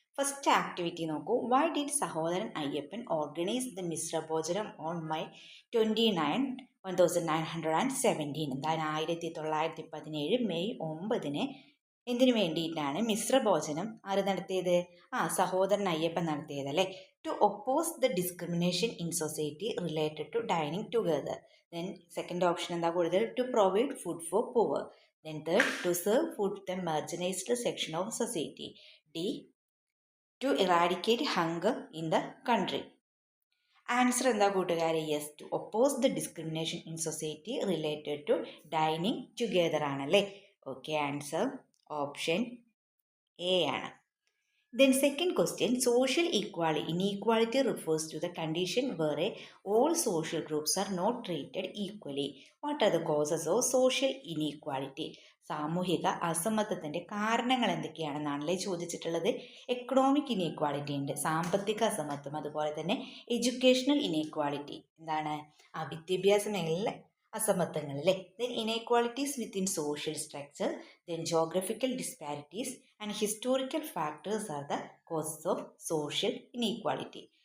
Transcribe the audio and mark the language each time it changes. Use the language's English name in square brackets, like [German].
[English] First activity നോക്കൂ. Why did Sahodaran Ayyappan organise the മിശ്രഭോജനം on May 1917? [Malayalam] അതായത് 1917 May 9 എന്തിനു വേണ്ടിയിട്ടാണ് മിശ്രഭോജനം ആര് നടത്തിയത്? [English] സഹോദരൻ അയ്യപ്പൻ നടത്തിയതല്ലേ. To oppose the discrimination in society related to dining together. Then second option എന്താ കൂടുതൽ? To provide food for poor. Then third, to serve food the marginalized section of society. D, to eradicate hunger in the country. [Malayalam] Answer എന്താ കൂട്ടുകാരെ? [English] Yes, to oppose the discrimination in society related to dining together ആണല്ലേ. [Malayalam] Okay, answer option A ആണ്. [English] Then second question, social inequality refers to the condition where all social groups are not treated equally. What are the causes of social inequality? [Malayalam] സാമൂഹിക അസമത്വത്തിൻ്റെ കാരണങ്ങൾ എന്തൊക്കെയാണെന്നാണല്ലേ ചോദിച്ചിട്ടുള്ളത്. Economic inequality ഉണ്ട്, സാമ്പത്തിക അസമത്വം, അതുപോലെ തന്നെ എഡ്യൂക്കേഷണൽ ഇനീക്വാളിറ്റി, എന്താണ് വിദ്യാഭ്യാസ മേഖലയിലെ അസമത്വങ്ങൾ അല്ലേ. [English] Then inequalities within social structure, then geographical disparities and historical factors are the causes of social inequality.